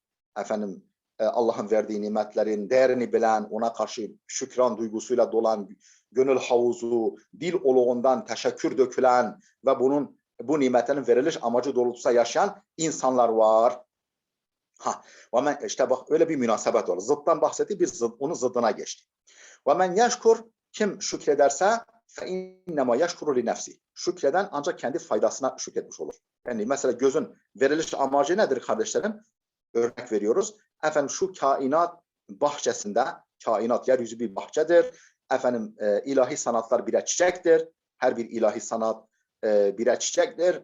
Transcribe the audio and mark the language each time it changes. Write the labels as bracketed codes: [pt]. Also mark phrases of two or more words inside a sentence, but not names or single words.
[tr] Efendim Allah'ın verdiği nimetlerin değerini bilen, ona karşı şükran duygusuyla dolan, gönül havuzu, dil oluğundan teşekkür dökülen ve bu nimetlerin veriliş amacı doğrultusunda yaşayan insanlar var. İşte bak öyle bir münasebet var. Zıttan bahsetti, onun zıddına geçti. [ar] ومن يشكر, [tr] kim şükrederse [ar] فَاِنَّمَا يَشْكُرُ لِنَفْسِ. [tr] Şükreden ancak kendi faydasına şükretmiş olur. Yani mesela gözün veriliş amacı nedir kardeşlerim? Örnek veriyoruz. Efendim şu kainat bahçesinde, kainat yeryüzü bir bahçedir. Efendim ilahi sanatlar birer çiçektir. Her bir ilahi sanat birer çiçektir.